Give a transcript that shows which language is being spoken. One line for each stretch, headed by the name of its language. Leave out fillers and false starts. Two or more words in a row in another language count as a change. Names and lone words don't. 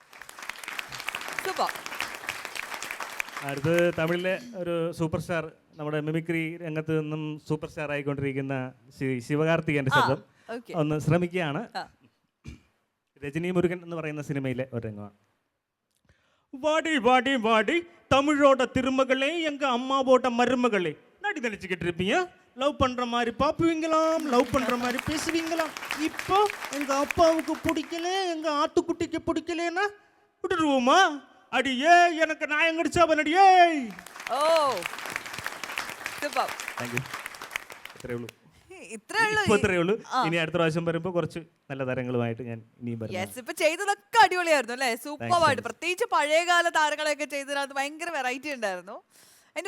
Malayalam: അടുത്ത് തമിഴിലെ ഒരു
English: super star,
Malayalam: നമ്മുടെ മിമിക്രി രംഗത്ത് നിന്നും
English: super star
Malayalam: ആയിക്കൊണ്ടിരിക്കുന്ന ശിവകാർത്തികേയൻ്റെ ശബ്ദം ഒന്ന് ശ്രമിക്കുകയാണ്. രജനി മുരുകൻ എന്ന് പറയുന്ന സിനിമയിലെ ഒരു രംഗമാണ്.
Tamil: வாடி வாடி வாடி தமிழோட திருமகளே, எங்க அம்மாவோட மருமகளே, நடி நினைச்சுக்கிட்டு இருப்பீங்க. லவ் பண்ற மாதிரி பாப்புவீங்களாம், லவ் பண்ற மாதிரி பேசுவீங்களாம். இப்போ எங்க அப்பாவுக்கு பிடிக்கல, எங்க ஆட்டுக்குட்டிக்கு பிடிக்கலன்னா விட்டுருவோமா? அடியே எனக்கு நாயம் கடிச்சா பண்ணடியே.
Malayalam: ഓ സൂപ്പർ,
English: thank you.
Malayalam: ഇത്രയേ ഉള്ളൂ. ഇത്രേ ഉള്ളൂ. ഇനി അടുത്ത പ്രാവശ്യം വരുമ്പോൾ കുറച്ച് നല്ല താരങ്ങളുമായിട്ട് ഞാൻ ഇനിയും വരാം. ഇപ്പൊ ചെയ്തതൊക്കെ അടിപൊളിയായിരുന്നു അല്ലേ? സൂപ്പറായിട്ട്, പ്രത്യേകിച്ച് പഴയകാല താരങ്ങളെയൊക്കെ ചെയ്തതിനകത്ത് ഭയങ്കര വെറൈറ്റി ഉണ്ടായിരുന്നു.